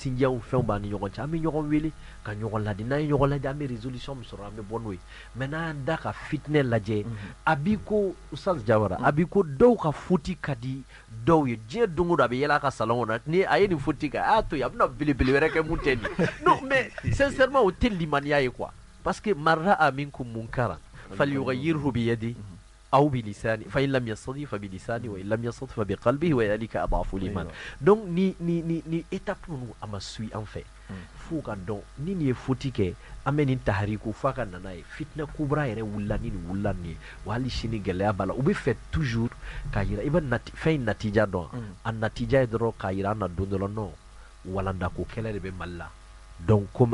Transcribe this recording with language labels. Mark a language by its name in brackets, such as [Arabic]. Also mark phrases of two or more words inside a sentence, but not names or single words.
[Bambara] sinjiyaw fɛnw b'an ni ɲɔgɔn cɛ an bɛ ɲɔgɔn wele ka ɲɔgɔn ladi n'an ye ɲɔgɔn ladi an bɛ résolution min sɔrɔ an bɛ bɔ n'o ye mais n'an da ka fitinɛ lajɛ a b'i ko Ustaz Jawara a b'i ko dɔw ka futi ka di dɔw ye diɲɛ don o don a bɛ yɛlɛ a ka salon kɔnɔ ni a ye nin futi kɛ a y'a to yen a bɛna belebele wɛrɛ kɛ mun tɛ nin [French] non mais sincèrement [Bambara] o tɛ limaniya ye quoi [French] parce que [Arabic] من رأى منكم منكرا فليغيره بيده أو بلساني فإن لم يستطع فبلساني وإن لم يستطع فبقلبه وذلك أضعف الإيمان [Bambara] donc ni étape minnu a ma suit [French] en fait [Bambara] fo ka dɔn ni nin ye foti kɛ an bɛ nin tahariku f'a ka nana ye fitinɛ kubra yɛrɛ wulila ni nin wulila nin ye wa hali sini gɛlɛya b'a la u bɛ fɛ toujours k'a yira i bɛ fɛn in natija dɔn a natija ye dɔrɔn k'a yira an na don dɔ la non walandako kɛlɛ de bɛ Mali la [French] donc comme